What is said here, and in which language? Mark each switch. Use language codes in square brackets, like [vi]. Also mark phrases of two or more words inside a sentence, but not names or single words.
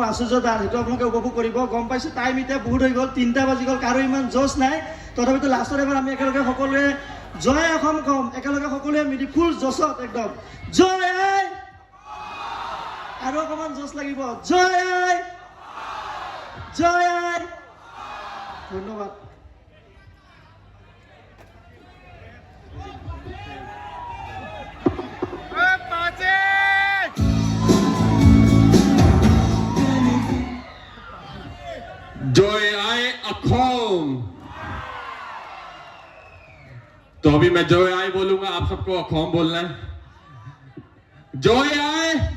[as] আচুৰ্যদাৰ সেইটো আপোনালোকে উপভোগ কৰিব গম পাইছোঁ টাইম এতিয়া বহুত হৈ গ'ল 3টা বাজি গ'ল কাৰো ইমান জোচ নাই তথাপিতো লাষ্টত এবাৰ আমি একেলগে সকলোৱে জয় অসম কম একেলগে সকলোৱে মিলি ফুল জছত একদম জয় আই আৰু অকণমান জোচ লাগিব জয় আই জয় আই ধন্যবাদ [hi] जय आए अखोम तो अभी मैं जय आए बोलूंगा आप सबको अखोम बोलना है जय आए